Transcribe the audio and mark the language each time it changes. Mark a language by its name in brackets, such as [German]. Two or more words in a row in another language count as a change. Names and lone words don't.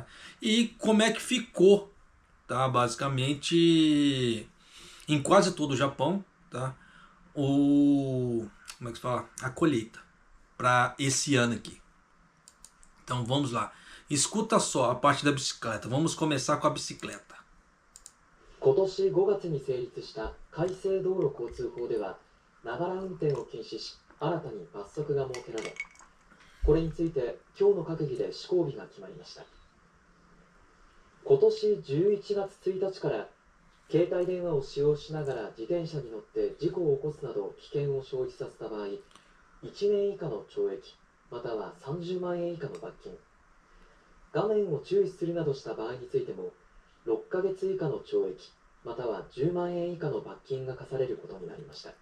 [Portuguese] E como é que ficou, tá? Basicamente em quase todo o Japão, tá? A colheita para esse ano aqui. Então vamos lá. Escuta só a parte da bicicleta. Vamos começar com a bicicleta. [Japanese] 今年5月に成立した改正道路交通法では、ながら運転を禁止し、新たに罰則が設けられ、これについて今日の閣議で施行日が決まりました。今年11月1日から携帯電話を使用しながら自転車に乗って事故を起こすなど危険を生じさせた場合、1年以下の懲役または30万円以下の罰金、画面を注意するなどした場合についても6ヶ月以下の懲役または10万円以下の罰金が課されることになりました。